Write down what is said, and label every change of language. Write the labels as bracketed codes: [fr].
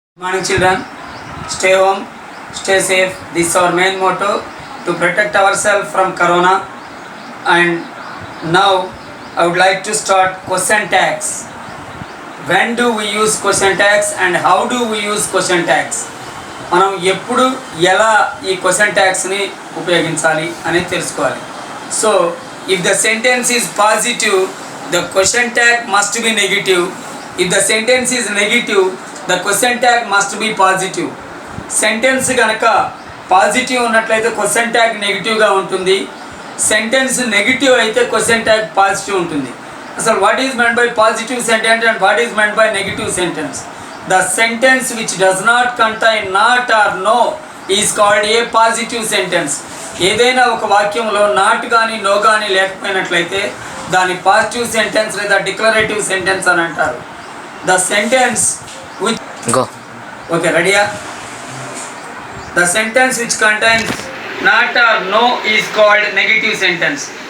[en] Morning children, stay home, stay safe. This is our main motto to protect ourselves from corona. And now I would like to start question tags. When do we use question tags and how do we use question tags? [te] మనం ఎప్పుడు ఎలా ఈ question ట్యాగ్స్ని ఉపయోగించాలి అనేది తెలుసుకోవాలి. [en] So if the sentence is positive the question tag must be negative. If the sentence is negative the question tag must be positive. [te] Sentence కనుక positive ఉన్నట్లయితే question tag నెగిటివ్గా ఉంటుంది. సెంటెన్స్ నెగిటివ్ అయితే క్వశ్చన్ ట్యాగ్ పాజిటివ్ ఉంటుంది. [en] అసలు what is meant by positive sentence and what is meant by negative sentence? The sentence which does not contain not or no is called a positive sentence. [te] ఏదైనా ఒక వాక్యంలో not కానీ no కానీ లేకపోయినట్లయితే దాని positive sentence లేదా declarative sentence అని అంటారు. [en] The sentence which okay రెడీయా? The sentence which contains not or no is called negative sentence.